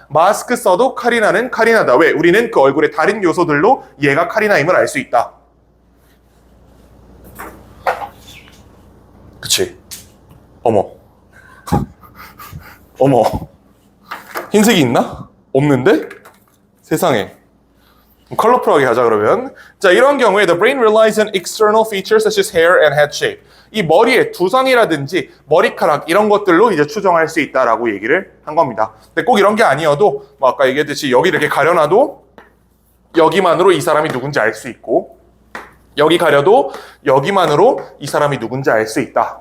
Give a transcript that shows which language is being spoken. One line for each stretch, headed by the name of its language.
Korean: 마스크 써도 카리나는 카리나다. 왜? 우리는 그 얼굴의 다른 요소들로 얘가 카리나임을 알 수 있다. 그치? 어머. 어머. 흰색이 있나? 없는데? 세상에. 컬러풀하게 하자 그러면. 자, 이런 경우에
English: the brain relies on external features such as hair and head shape.
Korean: 이 머리의 두상이라든지 머리카락 이런 것들로 이제 추정할 수 있다라고 얘기를 한 겁니다. 근데 꼭 이런 게 아니어도 뭐 아까 얘기했듯이 여기 이렇게 가려놔도 여기만으로 이 사람이 누군지 알 수 있고, 여기 가려도 여기만으로 이 사람이 누군지 알 수 있다.